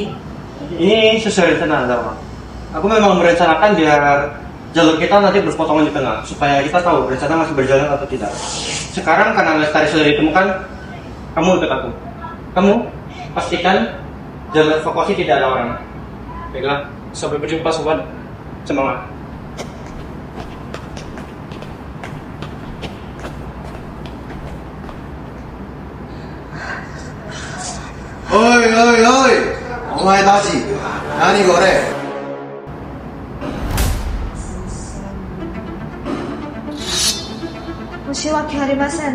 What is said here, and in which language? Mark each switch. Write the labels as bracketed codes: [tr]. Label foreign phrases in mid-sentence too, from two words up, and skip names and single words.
[id] Ini sesuai rencana, Dharma. Aku memang merencanakan biar jalur kita nanti berpotongan di tengah, supaya kita tahu rencana masih berjalan atau tidak. Sekarang karena Lestari sudah ditemukan, kamu ikut aku. Kamu pastikan jalur evakuasi tidak ada orang. Baiklah, sampai berjumpa sobat. Semangat. Oi, oi, oi! [ja] お前たち、何これ? 申し訳ありません。